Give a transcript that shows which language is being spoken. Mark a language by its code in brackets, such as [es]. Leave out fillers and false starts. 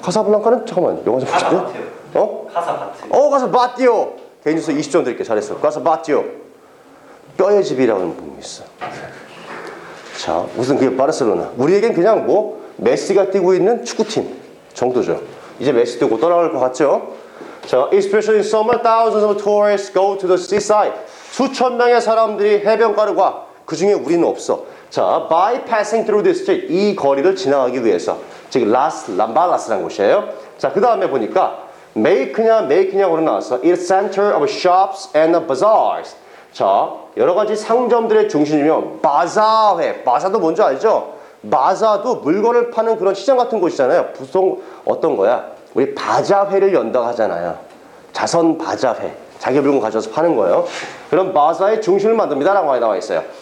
[ko] 카사블랑카는 잠깐만 영화 좀 보실게요. 카사바티오. 개인주소 20점 드릴게. 잘했어. 카사바티오. 뼈의 집이라는 부분이 있어. 자, 무슨 그게 바르셀로나. 우리에겐 그냥 뭐 메시가 뛰고 있는 축구팀 정도죠. 이제 메시 뛰고 떠나갈 것 같죠? [en] 자, especially in summer, thousands of tourists go to the seaside. [ko] 수천 명의 사람들이 해변가를 가. 그 중에 우리는 없어. [en] 자, by passing through this street. [ko] 이 거리를 지나가기 위해서. 즉, 라스 람발라스라는 곳이에요. 자, 그 다음에 보니까 make냐고는 나왔어. [en] It's center of shops and bazaars. [ko] 자, 여러 가지 상점들의 중심이면 바자회. 바자도 뭔지 알죠? 바자도 물건을 파는 그런 시장 같은 곳이잖아요. 보통 어떤 거야? 우리 바자회를 연다고 하잖아요. 자선 바자회. 자기 물건 가져와서 파는 거예요. 그럼 바자의 중심을 만듭니다. 라고 나와 있어요.